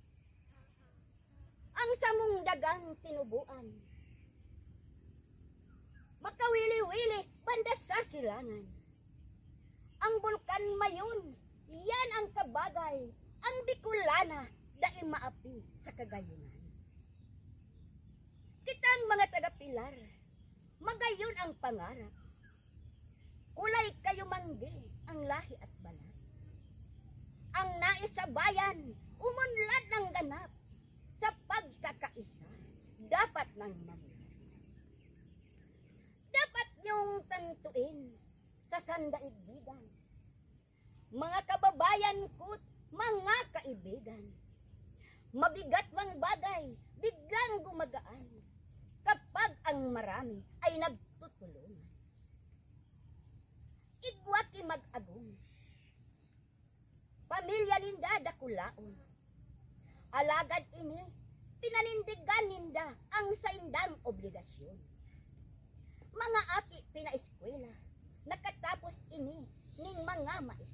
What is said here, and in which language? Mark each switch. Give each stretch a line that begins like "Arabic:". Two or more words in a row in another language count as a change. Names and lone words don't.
Filipino: Ang samong dagang tinubuan, makawili-wili banda sa silangan.
Bikol: Ang bulkan mayon, yan ang kabagay, ang Bicolana, dai maapi sa kagayunan. Kitang mga taga-Pilar, magayon ang pangarap. Kulay kayo manggi ang lahi at balat.
Filipino: Ang nais sa bayan, umunlad ng ganap. Sa pagkakaisa, dapat nang mamulat. Dapat niyong tantuin sa sandaigdigan. Mga kababayan ko't mga kaibigan, mabigat mang bagay, biglang gumagaan kapag ang marami ay nagtutulungan.
Bikol: Igwati mag-agong, pamilya ninda dakulaon, alagad ini, pinanindigan ninda ang saindang obligasyon. Mga aki pinaeskwela, nakatapos ini ning mga maestra.